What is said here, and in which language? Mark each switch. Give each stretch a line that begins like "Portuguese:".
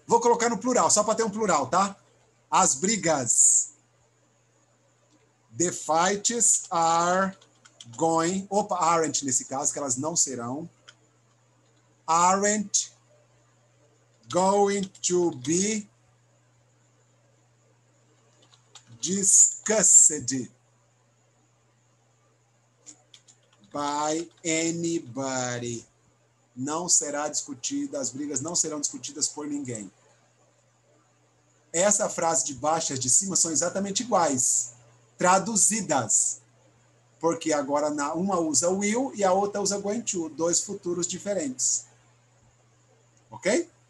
Portuguese: Vou colocar no plural, só para ter um plural, tá? As brigas.
English: The fights are going...
Portuguese: Opa, aren't nesse caso, que elas não serão.
English: Aren't going to be discussed by anybody.
Portuguese: Não será discutida, as brigas não serão discutidas por ninguém. Essa frase de baixo e as de cima são exatamente iguais, traduzidas, porque agora uma usa will e a outra usa going to, dois futuros diferentes. Ok?